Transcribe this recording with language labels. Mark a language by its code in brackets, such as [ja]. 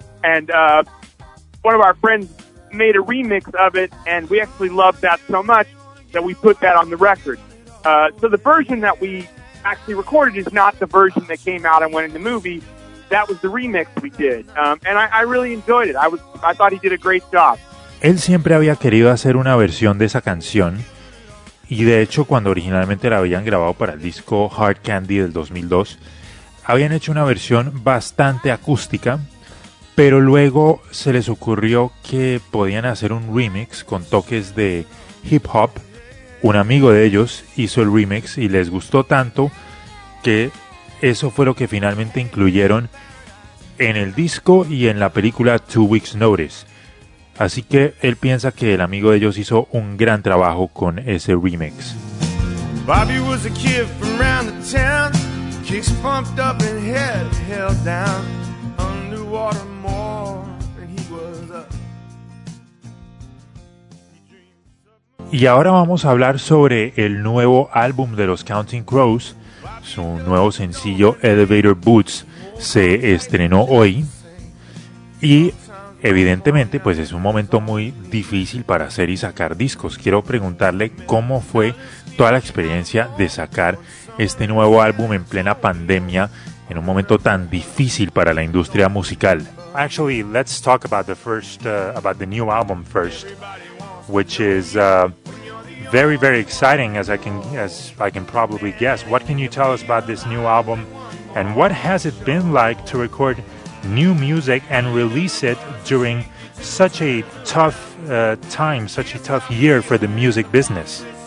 [en] And one of our friends made a remix of it, and we actually loved that so much that we put that on the record. So the version that we actually recorded is not the version that came out and went in the movie. That was the remix we did. And I really enjoyed it. I thought he did a great job. [es] Él siempre había querido hacer una versión de esa canción, y de hecho cuando originalmente la habían grabado para el disco Hard Candy del 2002, habían hecho una versión bastante acústica. Pero luego se les ocurrió que podían hacer un remix con toques de hip hop. Un amigo de ellos hizo el remix y les gustó tanto que eso fue lo que finalmente incluyeron en el disco y en la película Two Weeks Notice. Así que él piensa que el amigo de ellos hizo un gran trabajo con ese remix. [en] Bobby was a kid from around the town, kicks pumped up and head held down. Water more, and he was up. [es] Y ahora vamos a hablar sobre el nuevo álbum de los Counting Crows. Su nuevo sencillo, Elevator Boots, se estrenó hoy. Y evidentemente, pues es un momento muy difícil para hacer y sacar discos. Quiero preguntarle cómo fue toda la experiencia de sacar este nuevo álbum en plena pandemia, en un momento tan difícil para la industria musical. [en] Actually, let's talk about the first, about the new album first, which is very, very exciting, as I can probably guess. What can you tell us about this new album, and what has it been like to record new music and release it during such a tough time, such a tough year for the music business?